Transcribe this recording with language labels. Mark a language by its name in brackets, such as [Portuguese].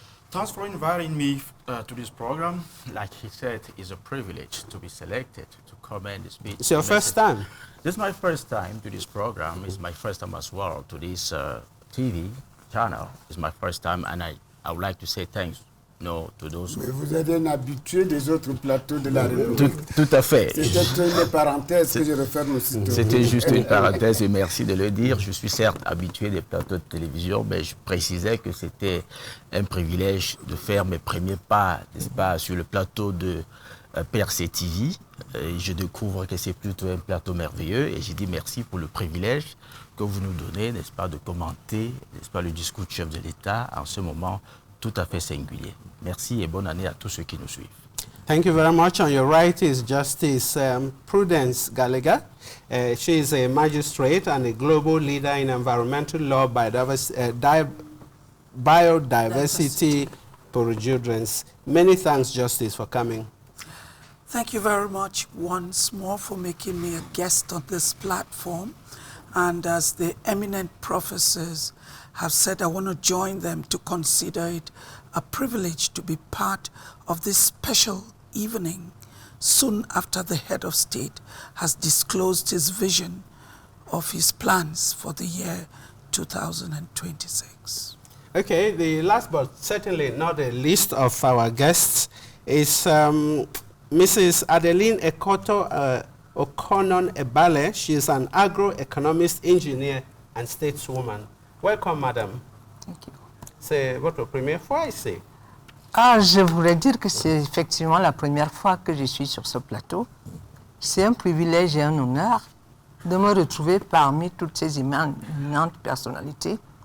[English] Thanks for inviting me to this program. Like he said, it's a privilege to be selected to come and speak. It's your first time? This is my first time to this program. It's my first time as well to this TV channel. It's my first time, and I would like to say thanks to those. [French] Mais vous êtes un habitué des autres plateaux de la République. Tout à fait. C'était une parenthèse que je referme aussitôt. C'était juste une parenthèse et merci de le dire. Je suis certes habitué des plateaux de télévision, mais je précisais que c'était un privilège de faire mes premiers pas, n'est-ce pas, sur le plateau de PRC TV. Je découvre que c'est plutôt un plateau merveilleux et j'ai dit merci pour le privilège que vous nous donnez, n'est-ce pas, de commenter, n'est-ce pas, le discours du chef de l'État en ce moment tout à fait singulier. Merci et bonne année à tous ceux qui nous suivent. [English] Thank you very much. On your right is Justice Prudence Galega. She is a magistrate and a global leader in environmental law, biodiversity, jurisprudence. Many thanks, Justice, for coming. Thank you very much once more for making me a guest on this platform. And as the eminent professors have said, I want to join them to consider it a privilege to be part of this special evening soon after the head of state has disclosed his vision of his plans for the year 2026. Okay, the last but certainly not the least of our guests is Mrs. Adeline Ekoto Akonon Ebale. She is an agro-économiste, engineer, and stateswoman. Welcome, madam. Thank you. [French] C'est votre première fois ici? Ah, je voudrais dire que c'est effectivement la première fois que je suis sur ce plateau. C'est un privilège et un honneur de me retrouver parmi toutes ces éminentes personnalités.